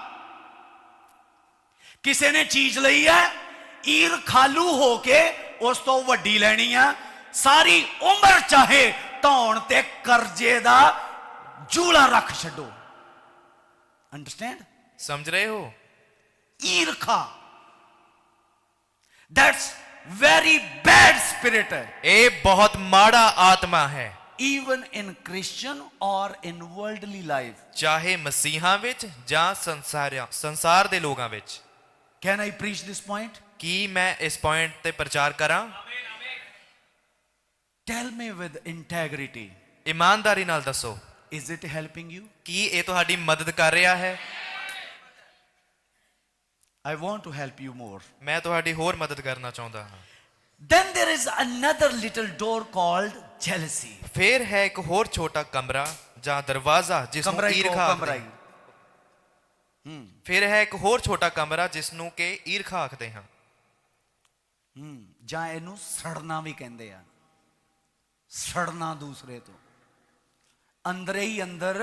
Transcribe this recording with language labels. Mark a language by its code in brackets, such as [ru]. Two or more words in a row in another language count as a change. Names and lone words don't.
[pa] ਕਿਸੇ ਨੇ ਚੀਜ਼ ਲਈ ਹੈ, ਈਰਖਾਲੂ ਹੋ ਕੇ ਉਸ ਤੋਂ ਵੱਡੀ ਲੈਣੀ ਆ। ਸਾਰੀ ਉਮਰ ਚਾਹੇ ਧੌਣ ਤੇ ਕਰਜ਼ੇ ਦਾ ਜੂਲਾ ਰੱਖ ਛੱਡੋ। ਅੰਡਰਸਟੈਂਡ? ਸਮਝ ਰਹੇ ਹੋ? [en] ਈਰਖਾ। That's very bad spirit ਹੈ। [pa] ਇਹ ਬਹੁਤ ਮਾੜਾ ਆਤਮਾ ਹੈ। [en] Even in Christian or in worldly life. [pa] ਚਾਹੇ ਮਸੀਹਾਂ ਵਿੱਚ ਜਾਂ ਸੰਸਾਰ ਦੇ ਲੋਕਾਂ ਵਿੱਚ। [en] Can I preach this point? [pa] ਕੀ ਮੈਂ ਇਸ ਪੁਆਇੰਟ ਤੇ ਪ੍ਰਚਾਰ ਕਰਾਂ? [en] Tell me with integrity. [pa] ਇਮਾਨਦਾਰੀ ਨਾਲ ਦੱਸੋ, [en] Is it helping you? [pa] ਕੀ ਇਹ ਤੁਹਾਡੀ ਮਦਦ ਕਰ ਰਿਹਾ ਹੈ? [en] I want to help you more. [pa] ਮੈਂ ਤੁਹਾਡੀ ਹੋਰ ਮਦਦ ਕਰਨਾ ਚਾਹੁੰਦਾ ਹਾਂ। [en] Then there is another little door called jealousy. [pa] ਫਿਰ ਹੈ ਇੱਕ ਹੋਰ ਛੋਟਾ ਕਮਰਾ ਜਾਂ ਦਰਵਾਜ਼ਾ ਜਿਸ ਨੂੰ ਈਰਖਾ ਆਖਦੇ ਹਨ। ਫਿਰ ਹੈ ਇੱਕ ਹੋਰ ਛੋਟਾ ਕਮਰਾ ਜਿਸ ਨੂੰ ਕਿ ਈਰਖਾ ਆਖਦੇ ਹਾਂ। ਜਾਂ ਇਹਨੂੰ ਸੜਨਾ ਵੀ ਕਹਿੰਦੇ ਆ। ਸੜਨਾ ਦੂਸਰੇ ਤੋਂ, ਅੰਦਰੇ ਹੀ ਅੰਦਰ।